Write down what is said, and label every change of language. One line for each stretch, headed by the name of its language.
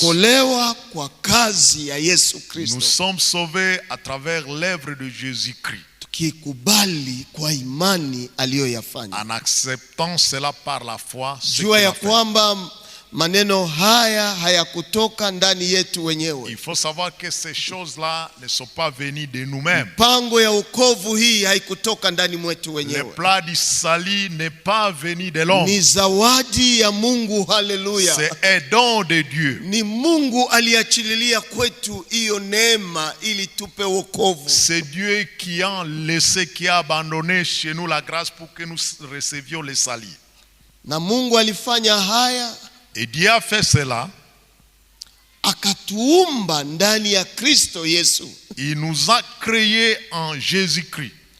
Swahili: Tumeokolewa kwa kazi ya Yesu
French: Nous
Swahili: Kristo.
French: sommes sauvés à travers l'œuvre de Jésus-Christ.
Swahili: Tukikubali kwa imani aliyoyafanya.
French: En acceptant cela par la foi,
Swahili: Jua ya kwamba maneno haya hayakutoka ndani yetu wenyewe.
French: il faut savoir que ces choses-là ne sont pas venues de nous-mêmes.
Swahili: Mpango ya wokovu hii haikutoka ndani mwetu
French: Le
Swahili: wenyewe.
French: plan du salut n'est pas venu de l'homme.
Swahili: Ni zawadi ya Mungu, haleluya.
French: C'est un don de Dieu.
Swahili: Ni Mungu aliachililia kwetu hiyo neema ili tupe wokovu.
French: C'est Dieu qui a laissé, qui a abandonné chez nous la grâce pour que nous recevions le salut.
Swahili: Na Mungu alifanya haya,
French: et Dieu a fait cela,
Swahili: akatuumba ndani ya Kristo Yesu.
French: Il nous a créés en Jésus-Christ.